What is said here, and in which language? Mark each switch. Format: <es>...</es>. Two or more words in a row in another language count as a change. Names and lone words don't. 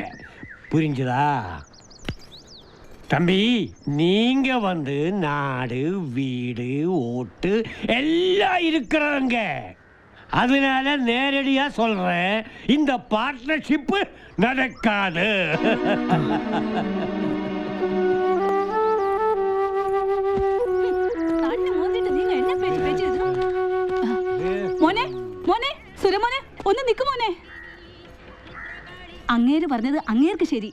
<ta>புரிஞ்சுதா தம்பி? நீங்க வந்து நாடு, வீடு, ஓட்டு எல்லாம் இருக்கிறவங்க. அதனால நேரடியா சொல்றேன், இந்த பார்ட்னர்ஷிப் நடக்காது.</ta> <ml>മോനെ, മോനെ, സുരമോനെ, ഒന്ന് നിക്ക് മോനെ. അങ്ങേര് പറഞ്ഞത് അങ്ങേർക്ക് ശരി.</ml>